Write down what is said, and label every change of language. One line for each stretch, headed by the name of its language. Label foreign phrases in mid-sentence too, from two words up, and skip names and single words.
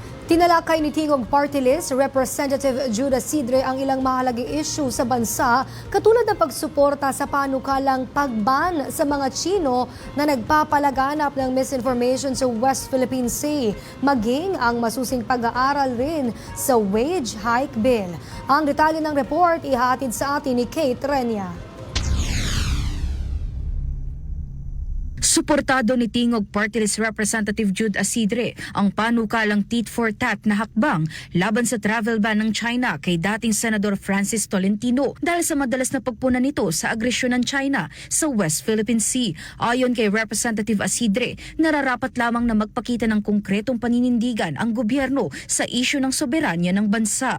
Filipino: Tinalakay ni Tingog Party List Representative Judah Sidre ang ilang mahalagang issue sa bansa katulad ng pagsuporta sa panukalang pagban sa mga Tsino na nagpapalaganap ng misinformation sa West Philippine Sea, maging ang masusing pag-aaral rin sa
English: wage hike bill.
Filipino: Ang detalye ng report ihahatid sa atin ni Kate Renia. Suportado ni Tingog Party List Representative Jude Asidre ang panukalang
English: tit for tat
Filipino: na hakbang laban sa
English: travel ban
Filipino: ng China kay dating Senador Francis Tolentino dahil sa madalas na pagpuna nito sa agresyon ng China sa West Philippine Sea. Ayon kay Representative Asidre, nararapat lamang na magpakita ng konkretong paninindigan ang gobyerno sa isyu ng soberanya ng bansa.